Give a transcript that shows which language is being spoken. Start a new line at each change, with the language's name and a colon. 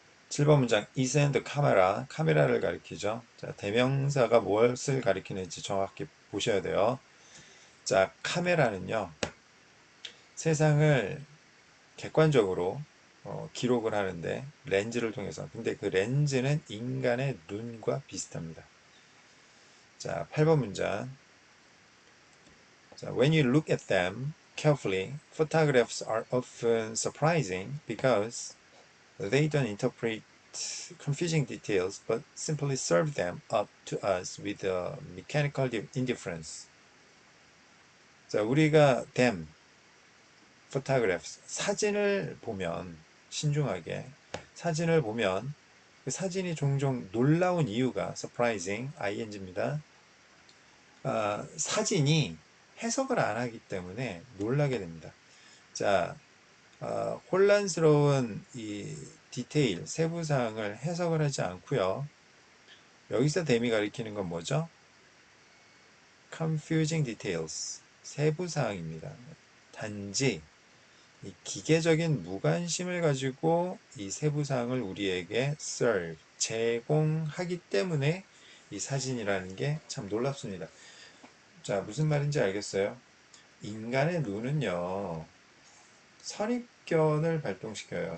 Korean: 7번 문장 is and 카메라를 가리키죠. 자, 대명사가 무엇을 가리키는지 정확히 보셔야 돼요. 자, 카메라는요. 세상을 객관적으로 기록을 하는데 렌즈를 통해서. 근데 그 렌즈는 인간의 눈과 비슷합니다. 자, 8번 문장.
English: 자, when you look at them carefully, photographs are often surprising because they don't interpret confusing details, but simply serve them up to us with a mechanical indifference.
Korean: 자, 우리가 them, photographs, 사진을 보면, 신중하게, 사진을 보면, 그 사진이 종종 놀라운 이유가, surprising, ing입니다. 사진이 해석을 안 하기 때문에 놀라게 됩니다. 자, 혼란스러운 이 디테일, 세부사항을 해석을 하지 않고요. 여기서 댐이 가리키는 건 뭐죠?
English: confusing details,
Korean: 세부사항입니다. 단지 이 기계적인 무관심을 가지고 이 세부사항을 우리에게 serve, 제공하기 때문에 이 사진이라는 게 참 놀랍습니다. 자, 무슨 말인지 알겠어요? 인간의 눈은요, 선입견을 발동시켜요.